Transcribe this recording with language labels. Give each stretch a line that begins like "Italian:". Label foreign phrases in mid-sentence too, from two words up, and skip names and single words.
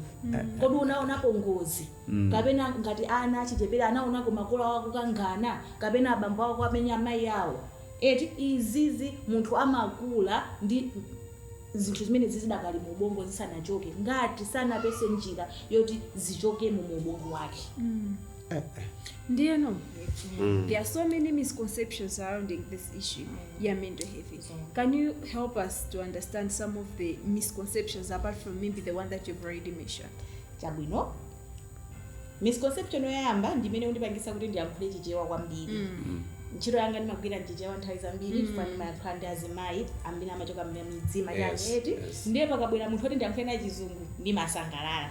Nyanja: Kodi unaonapo ngozi kapena ngati ana achichepere anaonako makolo ako kangana kapena abambo ako amenya amayi awo eti izizi munthu amakula ndi zinthu zimene zidakali mu ubongo zisanachoke ngati sanapese njira yoti zichoke mu ubongo wake. Ndiyeno,
English: there are so many misconceptions surrounding this issue, mental health. Can you help us to understand some of the misconceptions apart from maybe the one that you've already mentioned?
Nyanja: Chabwino. Misconception yoyamba ndimene undipangisa kuti ndiyankhule chichewa kwambiri. Ntchito yanga ndimagwira chichewa nthawi zambiri chifukwa ndimakhala ndi azimayi ambiri amachoka m'midzima yangeti ndiye pakabwera munthu oti ndiyankhule naye chizungu ndimasangalala.